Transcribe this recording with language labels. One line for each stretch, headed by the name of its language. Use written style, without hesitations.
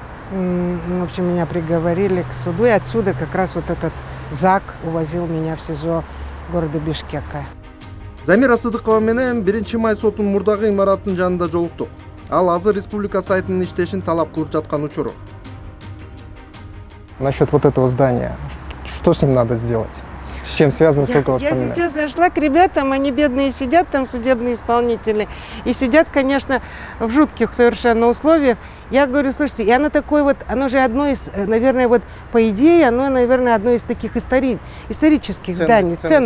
Russian: В общем, меня приговорили к суду, и отсюда как раз вот этот ЗАГ увозил меня в СИЗО города Бишкека.
Kyrgyz: Замира Сыдыкова менен 1-май сотунун мурдагы имараттын жанында жолуктук. Ал азыр республика сайтынын иштешин талап кылып жаткан учуру.
Russian: Насчет вот этого здания, что с ним надо сделать? С чем связано столько воспоминаний? Я сейчас зашла к ребятам, они бедные сидят, там судебные исполнители, и сидят, конечно, в жутких совершенно условиях. Я говорю, слушайте, и оно такое вот, оно же одно из, наверное, вот по идее, оно, наверное, одно из таких исторических зданий.